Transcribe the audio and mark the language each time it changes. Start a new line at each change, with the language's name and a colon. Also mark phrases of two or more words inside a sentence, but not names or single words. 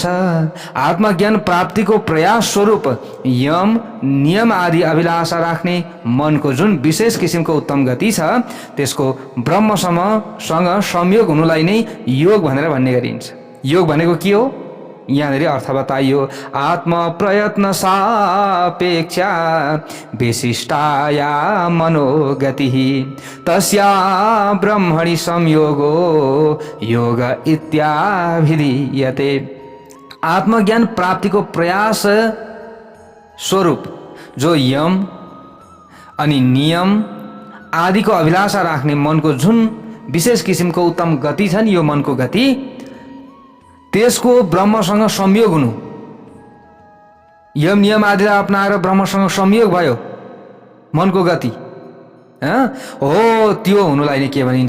Nepali: आत्मज्ञान प्राप्तिको प्रयास स्वरूप यम नियम आदि अभिलाषा राख्ने मनको जुन विशेष किसिमको उत्तम गति छ त्यसको ब्रह्मसँग संयोग हुनुलाई नै योग भनेर भन्ने गरिन्छ। योग भनेको के हो? यहाँनिर अर्थ बताइयो,
Sanskrit: आत्म प्रयत्न सापेक्षा विशिष्टाया मनोगति तस्या ब्रह्मणि संयोगो योग इत्याभिधीयते।
Nepali: आत्मज्ञान प्राप्तिको प्रयास स्वरूप जो यम अनि नियम आदिको अभिलाषा राख्ने मनको जुन विशेष किसिमको उत्तम गति छ नि, यो मनको गति, त्यसको ब्रह्मसँग संयोग हुनु, यम नियम आदि अपनाएर ब्रह्मसँग संयोग भयो मनको गति हो, त्यो हुनुलाई नै के भनिन्छ?